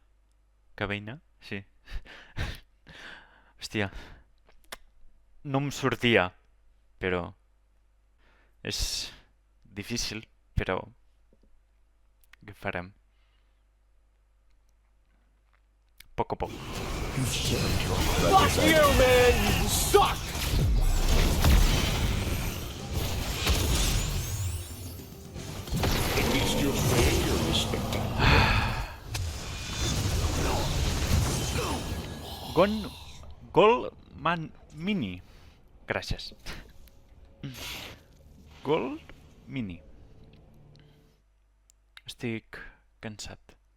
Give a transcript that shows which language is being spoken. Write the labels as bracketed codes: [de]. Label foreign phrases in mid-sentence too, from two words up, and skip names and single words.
[ca] Cabina? Sí. Hòstia, no em sortia, però és difícil, però què farem? A poc a poc. [en] Fuck you, man! You suck! At least you're paying your respect. Goldman Mini. [ca] Gràcies. Gold Mini. Estic cansat.